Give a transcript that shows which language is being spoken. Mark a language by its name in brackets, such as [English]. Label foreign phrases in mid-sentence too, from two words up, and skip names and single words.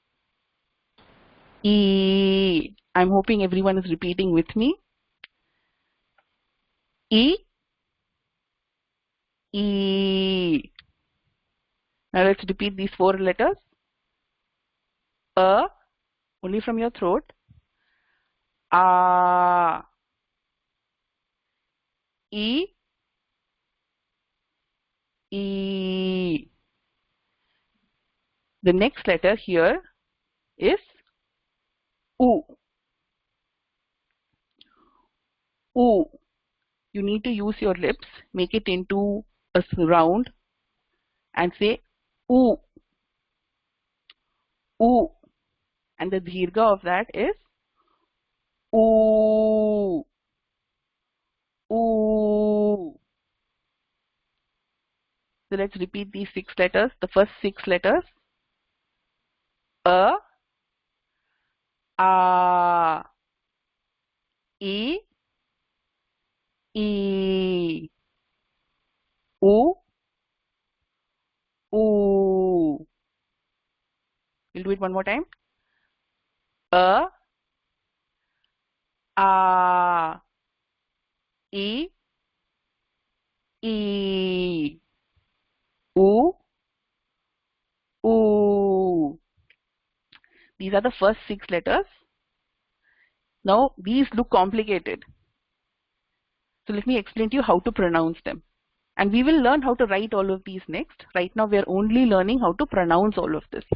[English] E. I'm hoping everyone is repeating with me. E. E. Now let's repeat these four letters. A, only from your throat. A. E. E. The next letter here is U. U. You need to use your lips, make it into a round and say U. U. And the dirgha of that is U. U. So let's repeat these six letters. The first six letters. A. A. E. E. U. U. We'll do it one more time. A. A. E. E. U. U. These are the first six letters. Now these look complicated. So let me explain to you how to pronounce them. And we will learn how to write all of these next. Right now we are only learning how to pronounce all of this.